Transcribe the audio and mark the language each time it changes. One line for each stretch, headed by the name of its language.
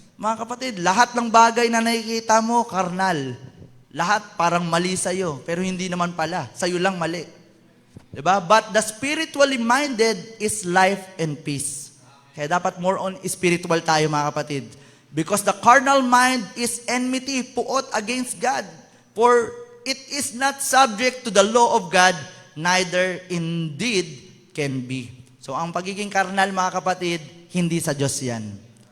Filipino: Mga kapatid, lahat ng bagay na nakikita mo, carnal. Lahat parang mali sa'yo, pero hindi naman pala. Sa'yo lang mali. Diba?
English: But the spiritually minded is life and peace.
Filipino: Kaya dapat more on spiritual tayo mga kapatid.
English: Because the carnal mind is enmity, puot against God. For it is not subject to the law of God, neither indeed can be.
Filipino: So ang pagiging carnal mga kapatid, hindi sa Diyos yan.